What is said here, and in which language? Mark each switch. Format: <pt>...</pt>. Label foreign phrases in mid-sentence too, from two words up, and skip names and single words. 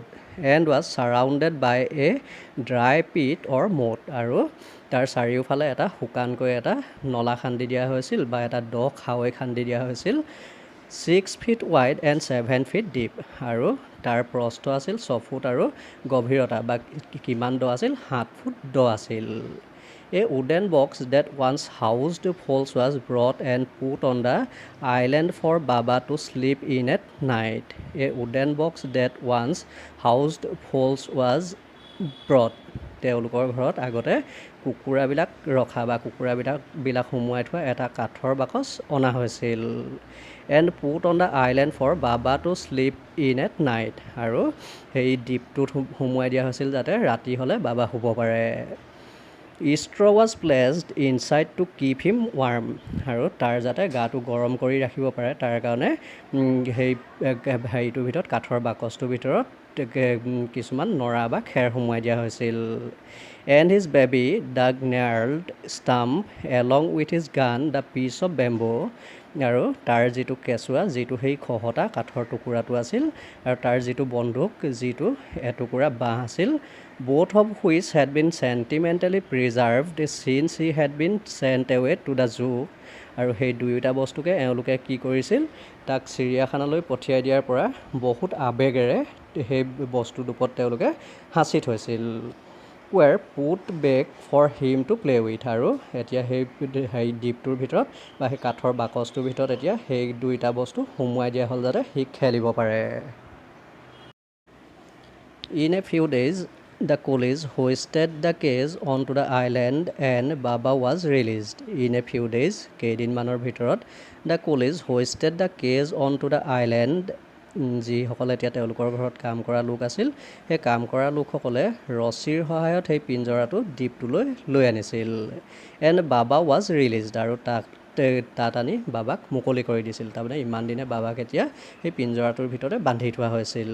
<en>and was surrounded by a dry pit or moat,</en> <as>আৰু তাৰ চাৰিওফালে এটা শুকানকৈ এটা নলা খান্দি দিয়া হৈছিল বা এটা দ খাৱৈ খান্দি দিয়া হৈছিল।</as> <en>6 feet wide and 7 feet deep,</en> <as>আৰু তাৰ প্ৰস্থ আছিল 6 ফুট আৰু গভীৰতা বা কিমান দ আছিল? 7 ফুট দ আছিল।</as> <en>A wooden box that once housed foals was brought and put on the island for Baba to sleep in at night. A wooden box that once housed foals was brought.</en> <as>তেওঁলোকৰ ঘৰত আগতে কুকুৰাবিলাক ৰখা বা কুকুৰাবিলাক সোমোৱাই থোৱা এটা কাঠৰ বাকচ অনা হৈছিল।</as> <en>and put on the island for Baba to sleep in at night,</en> <as>আৰু সেই দ্বীপটোত সোমোৱাই দিয়া হৈছিল যাতে ৰাতি হ'লে বাবা শুব পাৰে।</as> <en>Straw was placed inside to keep him warm,</en> <as>আৰু তাৰ যাতে গাটো গৰম কৰি ৰাখিব পাৰে তাৰ কাৰণে সেই হেৰিটোৰ ভিতৰত কাঠৰ বাকচটোৰ ভিতৰত কিছুমান নৰা বা খেৰ সোমোৱাই দিয়া হৈছিল।</as> <en>and his baby a gnarled stump along with his gun the piece of bamboo,</en> <as>আৰু তাৰ যিটো কেঁচুৱা, যিটো সেই খহটা কাঠৰ টুকুৰাটো আছিল, আৰু তাৰ যিটো বন্দুক, যিটো এটুকুৰা বাঁহ আছিল,</as> <en>both of which had been sentimentally preserved since he had been sent away to the zoo,</en> <as>আৰু সেই দুয়োটা বস্তুকে এওঁলোকে কি কৰিছিল? তাক চিৰিয়াখানালৈ পঠিয়াই দিয়াৰ পৰা বহুত আৱেগেৰে সেই বস্তুটোপত তেওঁলোকে সাঁচি থৈছিল।</as> <en>were put back for him to play with,</en> <as>আৰু এতিয়া সেই দ্বীপটোৰ ভিতৰত বা সেই কাঠৰ বাকচটোৰ ভিতৰত এতিয়া সেই দুয়োটা বস্তু সোমোৱাই দিয়া হ'ল যাতে সি খেলিব পাৰে।</as> <en>In a few days, the coolies hoisted the cage onto the island and Baba was released. In a few days,</en> <as>কেইদিনমানৰ ভিতৰত</as> <en>the coolies hoisted the cage onto the island,</en> <as>যিসকলে এতিয়া তেওঁলোকৰ ঘৰত কাম কৰা লোক আছিল, সেই কাম কৰা লোকসকলে ৰছীৰ সহায়ত সেই পিঞ্জৰাটো দ্বীপটোলৈ লৈ আনিছিল।</as> <en>and Baba was released,</en> <as>আৰু তাত আনি বাবাক মুকলি কৰি দিছিল। তাৰমানে ইমান দিনে বাবাক এতিয়া সেই পিঞ্জৰাটোৰ ভিতৰতে বান্ধি থোৱা হৈছিল।</as>